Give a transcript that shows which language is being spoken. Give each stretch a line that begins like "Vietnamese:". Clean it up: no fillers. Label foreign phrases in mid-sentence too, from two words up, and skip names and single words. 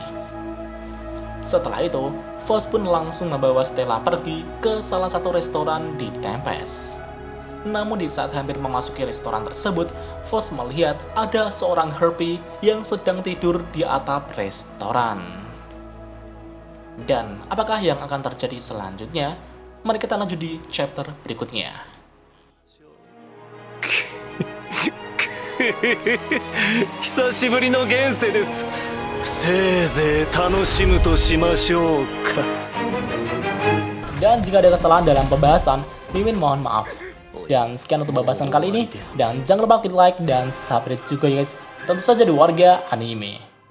Indonesian: Setelah itu, Fox pun langsung membawa Stella pergi ke salah satu restoran di Tempest. Namun di saat hampir memasuki restoran tersebut, Fox melihat ada seorang harpy yang sedang tidur di atap restoran. Dan apakah yang akan terjadi selanjutnya? Mari kita lanjut di chapter berikutnya.
Japanese: 久しぶりの現世です。せいぜい楽しむとしましょうか。
Indonesian: Dan jika ada kesalahan dalam pembahasan, Mimin mohon maaf. Dan sekian untuk pembahasan kali ini. Dan jangan lupa klik like dan subscribe juga ya guys. Tentu saja di Warga Anime.